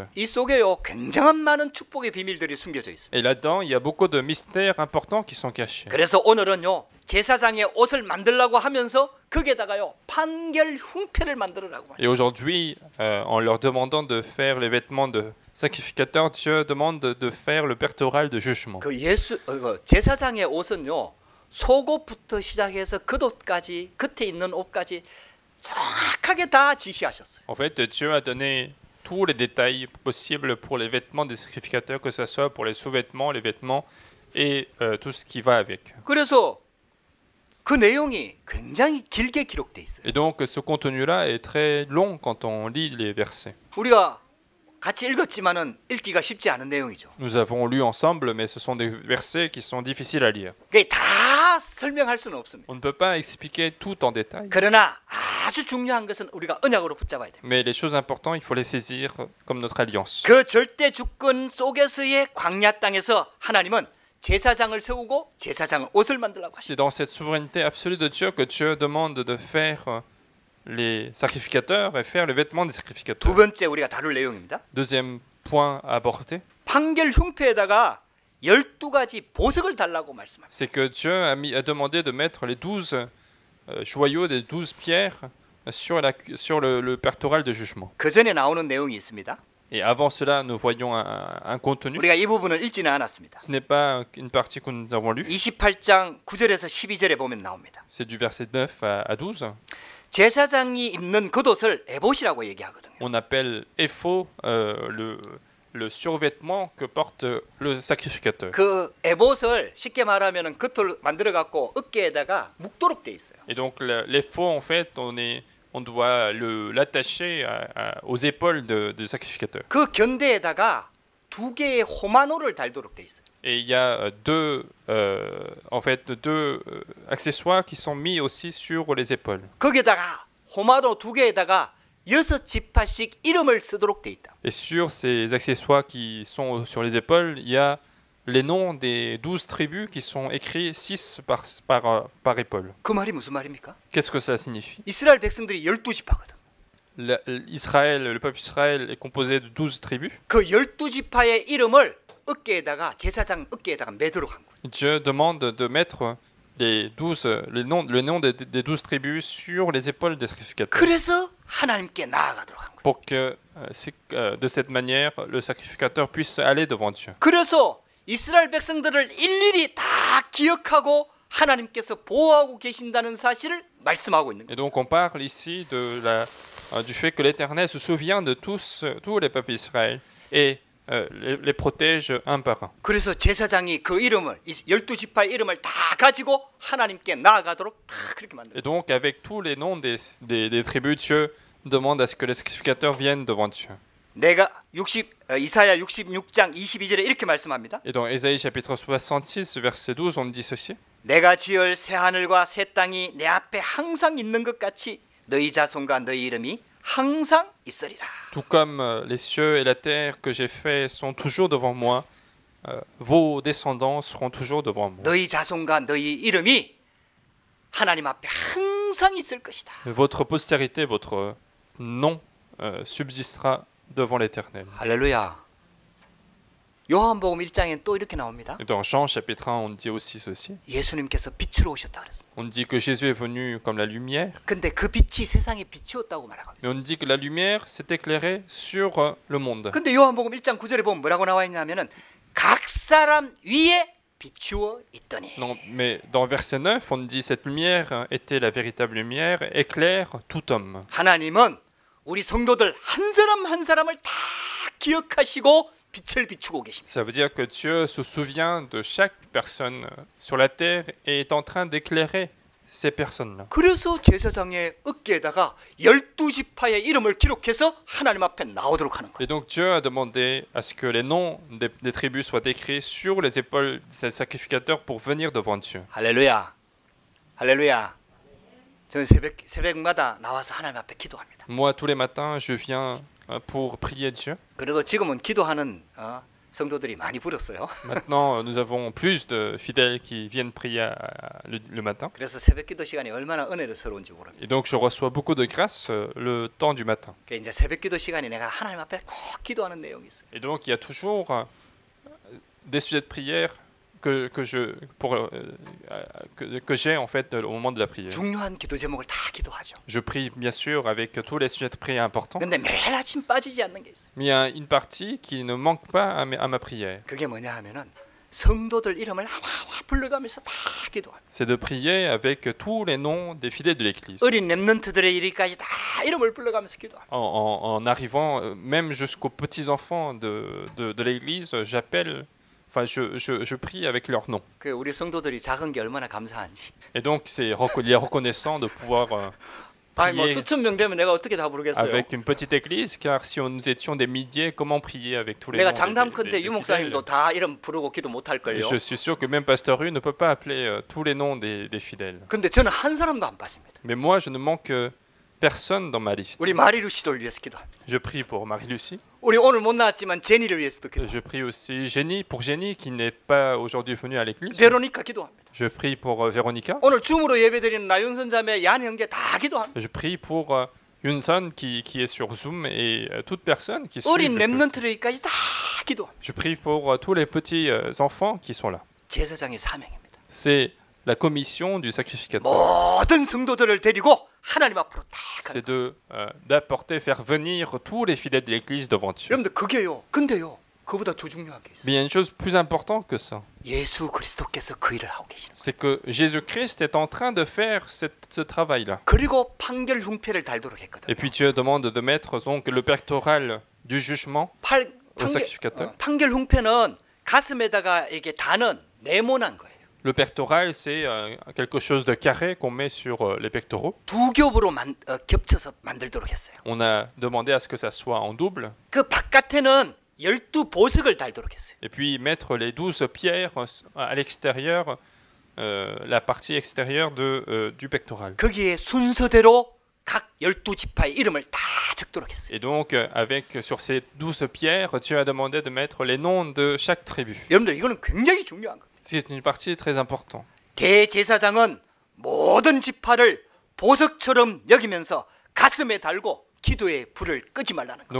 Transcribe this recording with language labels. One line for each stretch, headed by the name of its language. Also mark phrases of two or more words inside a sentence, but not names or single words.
Korean: 이 속에요 굉장한 많은 축복의 비밀들이 숨겨져 있어요.
French: Et là-dedans, il y a beaucoup de mystères importants qui sont cachés.
Korean: 그래서 오늘은요 제사장의 옷을 만들라고 하면서 거기에다가요 판결 흉패를 만들으라고
French: Et aujourd'hui, en leur demandant de faire les vêtements de sacrificateurs, Dieu demande de faire le pectoral de jugement.
Korean: 그 제사장의 옷은요 속옷부터 시작해서 겉옷까지 겉에 있는 옷까지 정확하게 다 지시하셨어요.
French: En fait, Dieu a donné tous les détails possibles pour les vêtements des sacrificateurs, que ce soit pour les sous-vêtements, les vêtements et tout ce qui va avec.
Korean: 그래서 그 내용이 굉장히 길게 기록돼 있어요.
French: Et donc, ce contenu-là est très long quand on lit les versets.
Korean: 우리가 같이 읽었지만은 읽기가 쉽지 않은 내용이죠.
French: Nous avons lu ensemble, mais ce sont des versets qui sont difficiles à lire.
Korean: 그게 다 설명할 수는 없습니다.
French: On ne peut pas expliquer tout en détail,
Korean: 그러나 아주 중요한 것은 우리가 언약으로 붙잡아야 됩니다.
French: mais les choses importantes, il faut les saisir comme notre alliance.
Korean: 그 절대 주권 속에서의 광야 땅에서 하나님은 제사장을 세우고 제사장 옷을 만들라고 하시죠.
French: C'est dans cette souveraineté absolue de Dieu que Dieu demande de faire les sacrificateurs et faire les vêtements des
Korean: 두
French: sacrificateurs.
Korean: 번째 우리가 다룰 내용입니다.
French: Deuxième point à aborder,
Korean: 판결 흉패에다가 12가지 보석을 달라고 말씀합니다.
French: c'est que Dieu a demandé de mettre les 12 joyaux des 12 pierres sur le pectoral de jugement.
Korean: 그 전에 나오는 내용이 있습니다.
French: Et avant cela, nous voyons un contenu.
Korean: 우리가 이 부분을 읽지는 않았습니다.
French: Ce n'est pas une partie que nous avons lue.
Korean: 28장 9절에서 12절에 보면 나옵니다.
French: C'est du verset 9 à 12.
Korean: 제사장이 입는 겉옷을 에봇이라고 얘기하거든요.
French: On appelle éphod le survêtement que porte le sacrificateur.
Korean: 그 에봇을 쉽게 말하면은 겉을 만들어 갖고 어깨에다가 묶도록 돼 있어요.
French: Et donc l'éphod, en fait, on doit l'attacher aux épaules du sacrificateur.
Korean: 그 견대에다가 두 개의 호마노를 달도록 돼 있어요.
French: Et il y a deux accessoires qui sont mis aussi sur les épaules.
Korean: 거기에다가 호마노 두 개에다가 6지파씩 이름을 쓰도록 돼 있다.
French: Et sur ces accessoires qui sont sur les épaules, il y a les noms des 12 tribus qui sont écrits 6 par épaule.
Korean: 그 말이 무슨 말입니까?
French: Qu'est-ce que ça signifie?
Korean: 이스라엘 백성들이 12지파거든.
French: Le peuple Israël est composé de 12 tribus.
Korean: 그 12지파의 이름을 어깨에다가 제사장 어깨에다가 매도록 한 거예요.
French: Dieu demande de mettre le nom des 12 tribus sur les épaules des sacrificateurs.
Korean: 그래서 하나님께 나아가도록 한 거예요.
French: Pour que de cette manière, le sacrificateur puisse aller devant Dieu.
Korean: 그래서 이스라엘 백성들을 일일이 다 기억하고 하나님께서 보호하고 계신다는 사실을 말씀하고 있는 거예요.
French: Et donc on parle ici du fait que l'Éternel se souvient de tous les peuples d'Israël et les protège un par un.
Korean: 그래서 제사장이 그 이름을 12지파의 이름을 다 가지고 하나님께 나아가도록 다 그렇게 만들어요.
French: Et donc avec tous les noms des tribus, Dieu demande à ce que les sacrificateurs viennent devant Dieu.
Korean: 내가 이사야 66장 22절에 이렇게 말씀합니다.
French: Et dans Ésaïe chapitre 66 verset 12 on dit ceci.
Korean: 내가 지을 새 하늘과 새 땅이 내 앞에 항상 있는 것 같이 너희 자손과 너희 이름이 항상 있으리라.
French: Tout comme les cieux et la terre que j'ai faits sont toujours devant moi, vos descendants seront toujours devant moi.
Korean: 너희 자손과 너희 이름이 하나님 앞에 항상 있을 것이다.
French: Votre postérité, votre nom subsistera devant l'Éternel.
Korean: 할렐루야. 요한복음 1장엔 또 이렇게 나옵니다.
French: Et dans Jean chapitre 1, on dit aussi ceci.
Korean: 예수님께서 빛으로 오셨다 그랬습니다.
French: On dit que Jésus est venu comme la lumière.
Korean: 근데 그 빛이 세상에 비추었다고 말하고 있어요.
French: Mais on dit que la lumière s'est éclairée sur le monde.
Korean: 근데 요한복음 1장 9절에 보면 뭐라고 나와 있냐면은 각 사람 위에 비추어 있더니.
French: Non, mais dans verset 9, on dit cette lumière était la véritable lumière, éclaire tout homme.
Korean: 하나님은 우리 성도들 한 사람 한 사람을 다 기억하시고 빛을 비추고 계십니다.
French: Ça veut dire que Dieu se souvient de chaque personne sur la terre et est en train d'éclairer ces personnes-là.
Korean: 그래서 제사장의 어깨에다가 12지파의 이름을 기록해서 하나님 앞에 나오도록 하는 거예요.
French: Et donc Dieu a demandé à ce que les noms des tribus soient écrits sur les épaules des sacrificateurs pour venir devant Dieu.
Korean: 할렐루야. 할렐루야. 저는 새벽마다 나와서 하나님 앞에 기도합니다.
French: Moi, tous les matins, je viens pour prier Dieu.
Korean: 그래도 지금은 기도하는 성도들이 많이 불었어요.
French: Maintenant, nous avons plus de fidèles qui viennent prier le matin.
Korean: 그래서 새벽 기도 시간이 얼마나 은혜스러운지 모릅니다.
French: Et donc, je reçois beaucoup de grâce le temps du matin.
Korean: 이제 새벽 기도 시간이 내가 하나님 앞에 꼭 기도하는 내용이 있어요.
French: Et donc, il y a toujours des sujets de prière que j'ai en fait au moment de la prière.
Korean: 중요한 기도 제목을 다 기도하죠.
French: Je prie bien sûr avec tous les sujets de prière importants.
Korean: 근데 매일 아침 빠지지 않는 게 있어요.
French: Mais il y a une partie qui ne manque pas à ma prière.
Korean: 그게 뭐냐 하면은 성도들 이름을 하나하나 불러가면서 다 기도합니다.
French: C'est de prier avec tous les noms des fidèles de l'Église.
Korean: 어린 렘넌트들의 이름까지 다 이름을 불러가면서 기도합니다.
French: En arrivant même jusqu'aux petits-enfants de l'Église, j'appelle, enfin je prie avec leur nom.
Korean: 그 우리 성도들이 작은 게 얼마나 감사한지.
French: Et donc c'est reconnaissant de pouvoir
Korean: 아니 뭐
French: prier
Korean: 수천 명 되면 내가 어떻게 다 부르겠어요.
French: avec une petite église, car si nous étions des milliers, comment prier avec tous les
Korean: 내가
French: noms
Korean: 장담컨대
French: des
Korean: 유
French: fidèles?
Korean: 목사님도 다 이름 부르고 기도 못 할 걸요.
French: Je suis sûr que même Pasteur Hu ne peut pas appeler tous les noms des fidèles.
Korean: 근데 저는 한 사람도 안 빠집니다.
French: Mais moi, je ne manque personne dans ma liste.
Korean: 우리 마리루 씨를 위해서 기도합니다.
French: Je prie pour Marie-Lucie.
Korean: 우리 오늘 못 나왔지만 제니를 위해서도 기도합니다.
French: Je prie aussi pour Jenny qui n'est pas aujourd'hui venue à l'église.
Korean: 베로니카 기도합니다.
French: Je prie pour Véronica.
Korean: 오늘 줌으로 예배드리는 나윤선 자매 얀 형제 다 기도합니다.
French: Je prie pour Yunson qui est sur Zoom et toute personne qui suit.
Korean: 어린 렘넌트들까지 다 기도합니다.
French: Je prie pour tous les petits enfants qui sont là.
Korean: 제사장의 사명입니다.
French: C'est la commission du sacrificateur.
Korean: 모든 성도들을 데리고 하나님 앞으로 다
French: C'est d'apporter, faire venir tous les fidèles de l'église devant Dieu.
Korean: 여러분들 그게요. 근데요. 그보다 더 중요한 게 있어요.
French: Mais il y a une chose plus importante que ça.
Korean: 예수 그리스도께서 그 일을 하고 계시는 거예요.
French: C'est que Jésus-Christ est en train de faire ce travail-là.
Korean: 그리고 판결 흉패를 달도록 했거든요.
French: Et puis Dieu demande de mettre donc le pectoral du jugement au sacrificateur.
Korean: 판결 흉패는 가슴에다가 이게 다는 네모난 거예요.
French: Le pectoral, c'est quelque chose de carré qu'on met sur les pectoraux.
Korean: 두 겹으로 겹쳐서 만들도록 했어요.
French: On a demandé à ce que ça soit en double.
Korean: 그 바깥에는 12보석을 달도록 했어요.
French: Et puis mettre les 12 pierres à l'extérieur, la partie extérieure du pectoral.
Korean: 거기에 순서대로 각 12지파의 이름을 다 적도록 했어요.
French: Et donc, sur ces 12 pierres, Dieu a demandé de mettre les noms de chaque tribu.
Korean: 여러분들 이거는 굉장히 중요한 거예요.
French: C'est une partie très importante.
Korean: 대제사장은 모든 지파를 보석처럼 여기면서 가슴에 달고 기도의 불을 끄지 말라는 거예요.